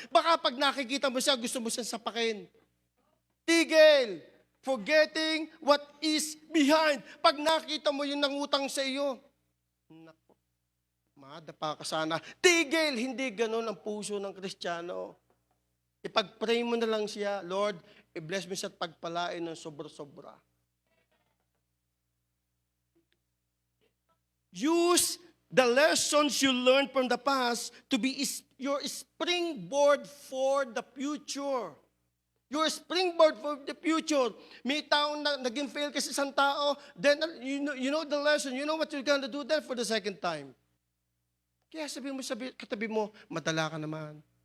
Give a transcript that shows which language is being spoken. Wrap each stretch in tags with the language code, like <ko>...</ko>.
<tl>Baka pag nakikita mo siya, gusto mo siyang sapakin. Tigil.</tl> <en>Forgetting what is behind.</en> <tl>Pag nakita mo yung nangutang sa iyo, naku, madapa ka sana. Tigil. Hindi ganun ang puso ng Kristiyano. Ipag-pray mo na lang siya, Lord, i-bless mo siya at pagpalain ng sobra-sobra.</tl> <en>Use the lessons you learned from the past to be your springboard for the future. Your springboard for the future.</en> <tl>May taong naging fail kasi isang tao,</tl> <en>then you know the lesson, you know what you're gonna do then for the second time.</en> <tl>Kaya sabihin mo sa katabi mo, madala ka naman.</tl>